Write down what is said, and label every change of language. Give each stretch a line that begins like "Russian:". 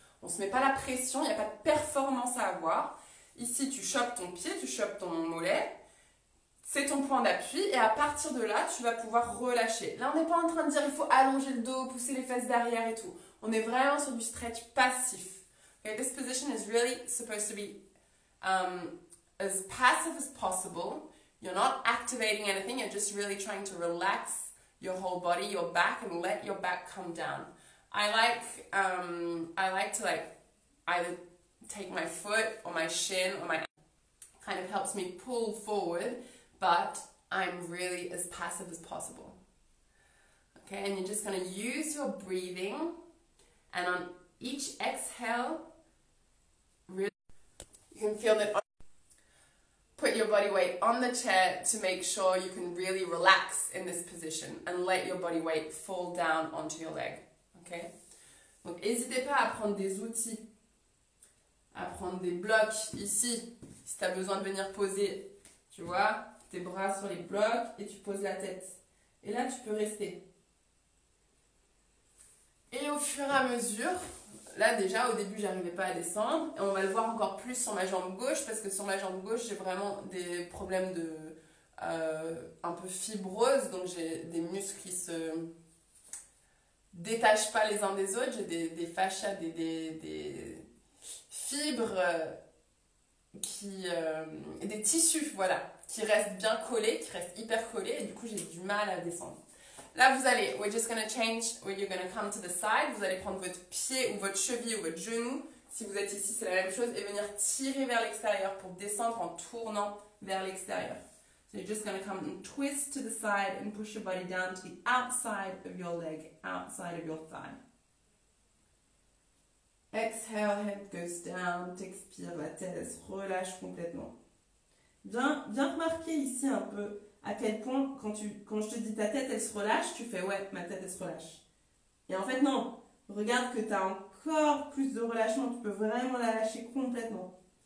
French: On ne se met pas la pression, il n'y a pas de performance à avoir. Ici, tu chopes ton pied, tu chopes ton mollet. C'est ton point d'appui et à partir de là, tu vas pouvoir relâcher. Là, on n'est pas en train de dire il faut allonger le dos, pousser les fesses derrière et tout. On est vraiment sur du stretch passif.
English: Okay, this position is really supposed to be as passive as possible. You're not activating anything, you're just really trying to relax your whole body, your back, and let your back come down. I like to either take my foot or my shin or my kind of helps me pull forward, but I'm really as passive as possible. Okay, and you're just going to use your breathing, and on each exhale, really, you can feel that put your body weight on the chair to make sure you can really relax in this position and let your body weight fall down onto your leg. Okay?
French: Donc, n'hésitez pas à prendre des outils, à prendre des blocs ici, si tu as besoin de venir poser, tu vois, tes bras sur les blocs et tu poses la tête. Et là, tu peux rester. Et au fur et à mesure, là déjà au début j'arrivais pas à descendre et on va le voir encore plus sur ma jambe gauche parce que sur ma jambe gauche j'ai vraiment des problèmes de un peu fibrose, donc j'ai des muscles qui se détachent pas les uns des autres, j'ai des fascias, des fibres des tissus voilà, qui restent bien collés, qui restent hyper collés et du coup j'ai du mal à descendre. Là, vous allez,
English: we're just going to change, you're going to come to the side.
French: Vous allez prendre votre pied ou votre cheville ou votre genou. Si vous êtes ici, c'est la même chose. Et venir tirer vers l'extérieur pour descendre en tournant vers l'extérieur.
English: So you're just going to come and twist to the side and push your body down to the outside of your leg, outside of your thigh. Exhale, head goes down.
French: T'expires, la tête, elle se relâche complètement. Bien remarquer ici un peu à quel point, quand je te dis ta tête, elle se relâche, tu fais ouais, ma tête, elle se relâche. Et en fait, non. Regarde que tu as encore plus de relâchement. Tu peux vraiment la lâcher complètement.